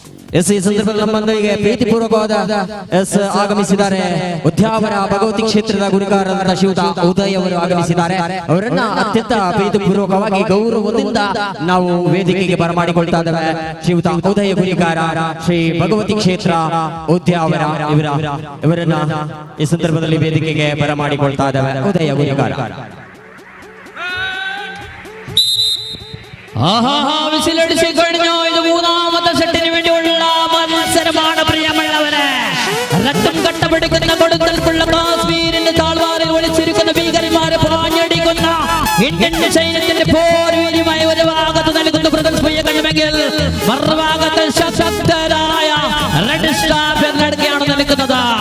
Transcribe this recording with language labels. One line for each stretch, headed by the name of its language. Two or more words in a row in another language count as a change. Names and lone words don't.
Kannada: ಎಸ್ ಈ ಸಂದರ್ಭದಲ್ಲಿ ನಮ್ಮೊಂದಿಗೆ ಪ್ರೀತಿಪೂರ್ವಕವಾದ ಎಸ್ ಆಗಮಿಸಿದ್ದಾರೆ ಉದ್ಯಾವರ ಭಗವತಿ ಕ್ಷೇತ್ರದ ಗುರಿಕಾರರಾದ ಶಿವದ ಉದಯ್ ಅವರು ಆಗಮಿಸಿದ್ದಾರೆ. ಅವರನ್ನ ಅತ್ಯಂತ ಪ್ರೀತಿಪೂರ್ವಕವಾಗಿ ಗೌರವದಿಂದ ನಾವು ವೇದಿಕೆಗೆ ಬರಮಾಡಿಕೊಳ್ತಾ ಇದ್ದೇವೆ. ಶಿವದ ಉದಯ ಗುರಿಕಾರ ಶ್ರೀ ಭಗವತಿ ಕ್ಷೇತ್ರ ಉದ್ಯಾವರ ಇವರನ್ನ ಈ ಸಂದರ್ಭದಲ್ಲಿ ವೇದಿಕೆಗೆ ಬರಮಾಡಿಕೊಳ್ತಾ ಇದ್ದೇವೆ. ಉದಯ ಗುರಿಕಾರ
Malayalam: വിസിലടിച്ച് കഴിഞ്ഞു. ഇത് മൂന്നാമത്തെ സെറ്റിന് വേണ്ടിയുള്ള മത്സരമാണ് പ്രിയമുള്ളവരെ. രക്തം കട്ടപിടിക്കുന്ന കൊടുക്കൽക്കുള്ള കാശ്മീരിന്റെ താഴ്വാറിൽ ഒളിച്ചിരിക്കുന്ന ഭീകരന്മാരെ പാഞ്ഞടിക്കുന്ന ഇന്ത്യൻ സൈന്യത്തിന്റെ പോർവീര്യമായി ഒരു ഭാഗത്ത് നൽകുന്ന പ്രദർശിപ്പിക്കണമെങ്കിൽ മറുഭാഗത്ത് ശക്തരായ റെഡ് സ്റ്റാർ പെർലടുക്കെയാണ് നൽകുന്നത്.